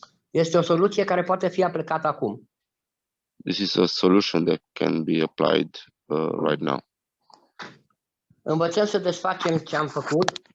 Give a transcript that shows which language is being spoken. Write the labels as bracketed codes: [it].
[ro] Este o soluție care poate fi aplicată acum. [en] This is a solution that can be applied right now. [ro] Învățăm să desfacem ce am făcut.